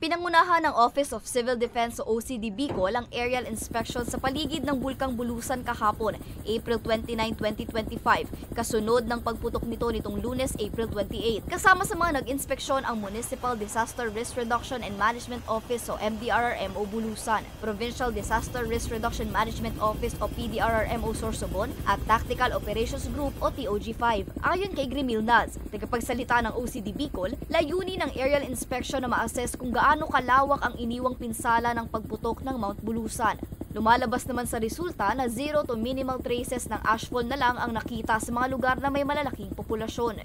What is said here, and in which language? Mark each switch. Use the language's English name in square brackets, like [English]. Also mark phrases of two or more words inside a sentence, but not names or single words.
[Filipino] Pinangunahan ng Office of Civil Defense o OCD Bicol ang [English] aerial inspection [Filipino] sa paligid ng Bulkang Bulusan kahapon, April 29, 2025, kasunod ng pagputok nito nitong Lunes, April 28. Kasama sa mga nag-inspeksyon ang Municipal Disaster Risk Reduction and Management Office o MDRRM o Bulusan, Provincial Disaster Risk Reduction Management Office o PDRRM o Sorsogon, at Tactical Operations Group o TOG5. Ayon kay Grimil Naz, tagapagsalita ng OCD Bicol, layunin ng [English] aerial inspection [Filipino] na ma-assess kung gaano kalawak ang iniwang pinsala ng pagputok ng Mount Bulusan. Lumalabas naman sa resulta na [English] zero to minimal traces [Filipino] ng ashfall na lang ang nakita sa mga lugar na may malalaking populasyon.